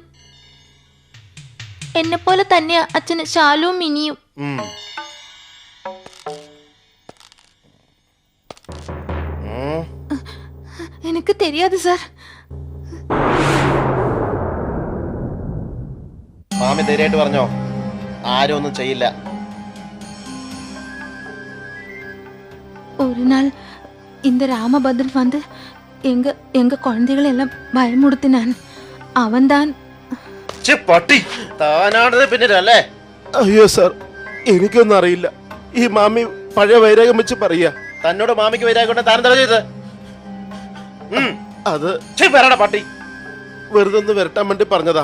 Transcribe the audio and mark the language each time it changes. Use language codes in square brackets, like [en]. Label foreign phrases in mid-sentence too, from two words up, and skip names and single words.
[ml] എന്നെപ്പോലെ തന്നെയാ അച്ഛന് ശാലുവും മിനിയും. എനിക്ക് தெரியாது സാർ. മാമി ധൈര്യമായിട്ട് പറഞ്ഞോ, ആരും ഒന്നും ചെയ്യില്ല. [ta] ஒரு நாள் இந்த ராமபத்ரன் வந்து எங்க குழந்தைகளை எல்லாம் பயமுடுத்தினான். [ml] അവൻതാൻ പട്ടി താനാണത് പിന്നിലല്ലേ? അയ്യോ സാർ, എനിക്കൊന്നും അറിയില്ല. ഈ മാമി പഴയ വൈരാഗ്യം വെച്ച് പറയാ. തന്നോട് മാമിക്ക് വരാകൊണ്ട് താൻ എന്താ ചെയ്തത്? അത് പറയടാ പട്ടി. വെറുതെ ഒന്ന് വരട്ടാൻ വേണ്ടി പറഞ്ഞതാ.